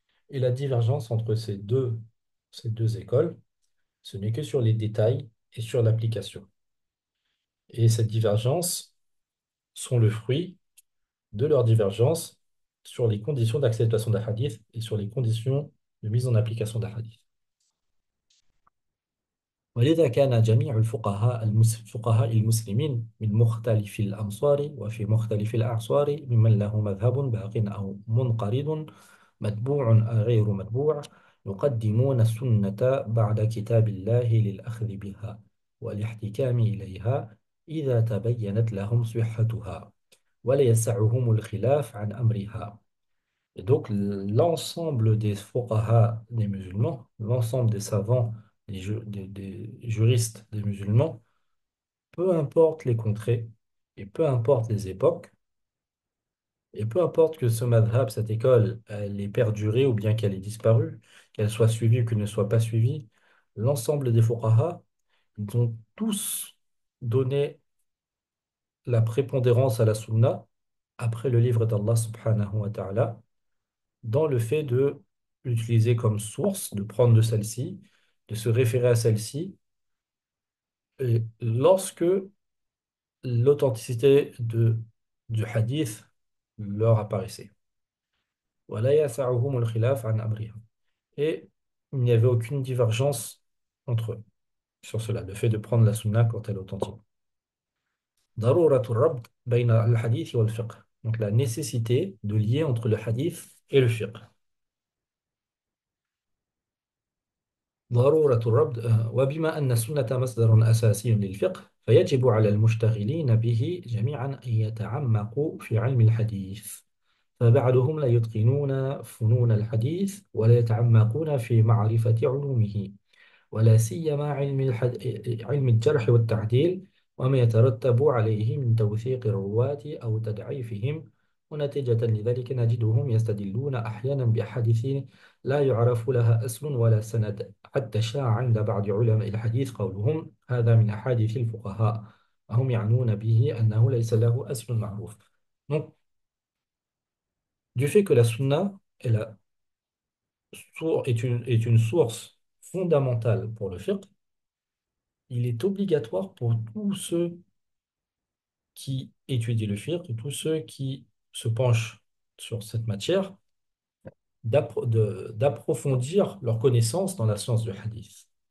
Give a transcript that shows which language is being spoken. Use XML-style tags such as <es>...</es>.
<fr>Et la divergence entre ces deux écoles, ce n'est que sur les détails et sur l'application. Et cette divergence sont le fruit de leur divergence sur les conditions d'acceptation d'un hadith et sur les conditions de mise en application d'un hadith.</fr> <ar>ولذا كان جميع فقهاء المسلمين من مختلف الأمصار وفي مختلف الأعصار ممن له مذهب باق أو منقرض متبوع أو غير متبوع يقدمون السنة بعد كتاب الله للأخذ بها والاحتكام إليها إذا تبينت لهم صحتها ولا يسعهم الخلاف عن أمرها.</ar> <fr>Et donc, l'ensemble des fuqaha des musulmans, l'ensemble des savants, des juristes des musulmans, peu importe les contrées et peu importe les époques, et peu importe que ce madhab, cette école, elle ait perduré ou bien qu'elle ait disparu, qu'elle soit suivie ou qu'elle ne soit pas suivie, l'ensemble des fuqaha, ils ont tous donné la prépondérance à la sunna après le livre d'Allah subhanahu wa ta'ala dans le fait de l'utiliser comme source, de prendre de celle-ci, de se référer à celle-ci, et lorsque l'authenticité du hadith leur apparaissait.</fr> <ar>وَلَا يَسَعُهُمُ الْخِلَافُ عَنْ أَمْرِهَا.</ar> <fr>Et il n'y avait aucune divergence entre eux sur cela, le fait de prendre la sunna quand elle est authentique.</fr> <ar>ضرورة الربط بين الحديث والفقه.</ar> <fr>Donc la nécessité de lier entre le hadith et le fiqh.</fr> <ar>ضرورة الربط وبما أن السنة مصدر أساسي للفقه فيجب على المشتغلين به جميعا أن يتعمقوا في علم الحديث فبعضهم لا يتقنون فنون الحديث ولا يتعمقون في معرفة علومه ولا سيما علم الجرح والتعديل وما يترتب عليه من توثيق الرواة أو تضعيفهم ونتيجة لذلك نجدهم يستدلون أحيانا بأحاديث لا يعرف لها أصل ولا سند حتى شاع عند بعض علماء الحديث قولهم هذا من أحاديث الفقهاء وهم يعنون به أنه ليس له أصل معروف.</ar> <fr>Donc, du fait que la sunna est une source fondamentale pour le fiqh, il est obligatoire pour tous ceux qui étudient le fiqh, tous ceux qui se penchent sur cette matière, d'approfondir leur connaissance dans la science du hadith.</fr>